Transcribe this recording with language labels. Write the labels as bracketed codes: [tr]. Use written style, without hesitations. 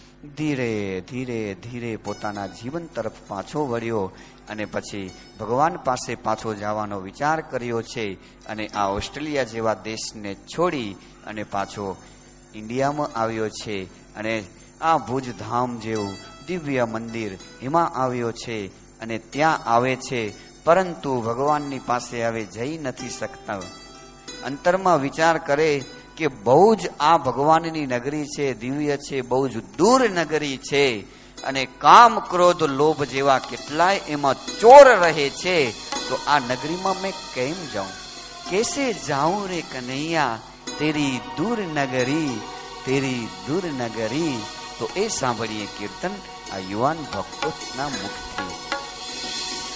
[gu] ધીરે ધીરે ધીરે પોતાના જીવન તરફ પાછો વળ્યો અને પછી ભગવાન પાસે પાછો જવાનો વિચાર કર્યો છે અને આ ઓસ્ટ્રેલિયા જેવા દેશને છોડી અને પાછો ઇન્ડિયામાં આવ્યો છે અને આ ભુજધામ જેવું દિવ્ય મંદિર એમાં આવ્યો છે અને ત્યાં આવે છે, પરંતુ ભગવાનની પાસે હવે જઈ નથી શકતા. અંતરમાં વિચાર કરે કે બહુ જ આ ભગવાનની નગરી છે, દિવ્ય છે, બહુ જ દૂર નગરી છે અને કામ ક્રોધ લોભ જેવા કેટલાય એમાં ચોર રહે છે, તો આ નગરીમાં મેં કેમ જાઉં? [hi] कैसे जाऊं रे कन्हैया तेरी दूर नगरी, तेरी दूर नगरी। [gu] તો એ સાંભળીએ કીર્તન આ યુવાન ભક્તોના મુખથી।